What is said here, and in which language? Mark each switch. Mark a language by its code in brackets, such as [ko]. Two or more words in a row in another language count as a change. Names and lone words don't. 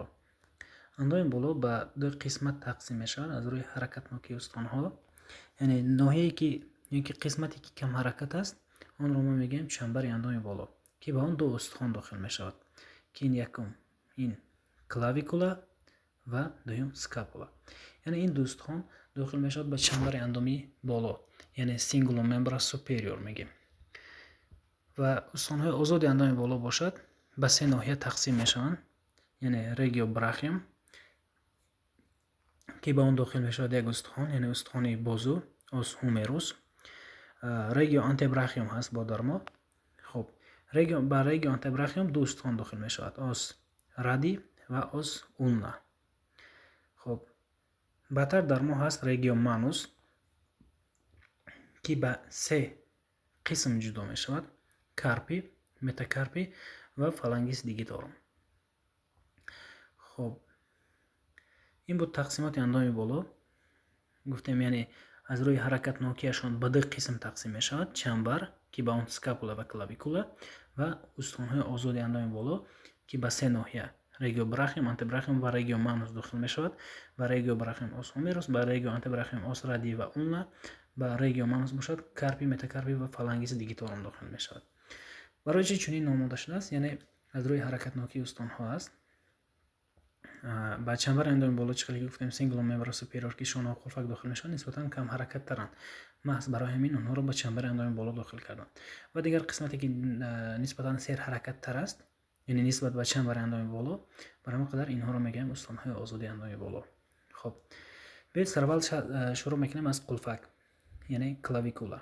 [tg] Андоми боло ба ду қисмат тақсим мешавад аз рӯи ҳаракатнокии устхонҳо, яъне ноҳияе ки ё ин ки қисмате ки кам ҳаракат аст, онро мо мегӯем чамбари андоми боло, ки ба он ду устхон дохил мешавад, ки ин якум ин клавикула ва дуюм скапула. Яъне ин ду устхон дохил мешавад ба чамбари андоми боло, яъне [la] cingulum membra superior [tg] мегем. Ва устхонҳои озоди андоми боло бошад ба се ноҳия тақсим мешаванд, яъне [la] regio brachium, [tg] ки ба он дохил мешавад як устхон, яъне устхони бозу [la] os humerus. Regio antebrachium [tg] ҳаст бо дар мо. Хоб, ба [la] regio antebrachium [tg] ду устхон дохил мешавад, [la] os radi [tg] ва [la] os ulna. [tg] хоб, баъдтар дар мо ҳаст regio manus, ки ба се қисм ҷудо мешавад, карпи, метакарпи ва [la] phalanges digitorum. [tg] хоб, ин буд тақсимоти андоми боло. гуфтем яъне аз рӯи ҳаракатнокиашон ба ду қисм тақсим мешавад, чамбар ки ба он скапула ва клавикула ва устхонҳои озоди андоми боло ки ба се ноҳия [la] regio brachium, antebrachium [tg] ва [la] regio manus [tg] дохил мешавад. Ба [la] regio brachium os humerus, [tg] ба [la] regio antebrachium os radi [tg] ва ulna, ба [la] regio manus [tg] бошад карпи, метакарпи ва [la] phalanges digitorum [tg] дохил мешавад. барои чӣ чунин номода шудааст? Яъне аз рӯи ҳаракатнокии устхонҳо аст. ба чамбари андоми боло чӣ хеле гуфтем [la] cingulum membra superior [tg] ки шонаҳо қулфак дохил мешаванд, нисбатан кам ҳаракаттаранд. маҳз барои ҳамин онҳоро ба чамбари андоми боло дохил кардам. ва дигар қисмате ки нисбатан сер ҳаракаттар аст, яъне нисбат ба чамбари андоми боло, бар ҳамон қадар инҳоро мегӯем устхонҳои озоди андоми боло. хоб, биёед сараввал шурӯъ мекунем аз қулфак, яъне клавикула.